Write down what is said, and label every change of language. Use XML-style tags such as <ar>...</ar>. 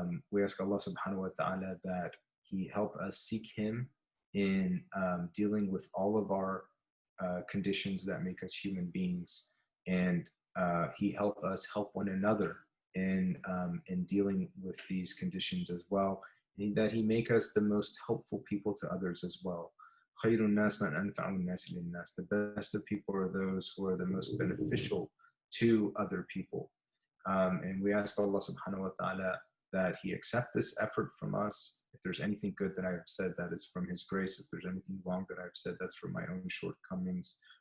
<en>We ask Allah Subhanahu wa Taala that He help us seek Him in dealing with all of our conditions that make us human beings, and He help us help one another in dealing with these conditions as well, and that He make us the most helpful people to others as well.</en> <ar>خير الناس من أنفع الناس للناس.</ar> <en>The best of people are those who are the most beneficial to other people. And we ask Allah subhanahu wa ta'ala that He accept this effort from us. If there's anything good that I have said, that is from His grace. If there's anything wrong that I've said, that's from my own shortcomings.</en>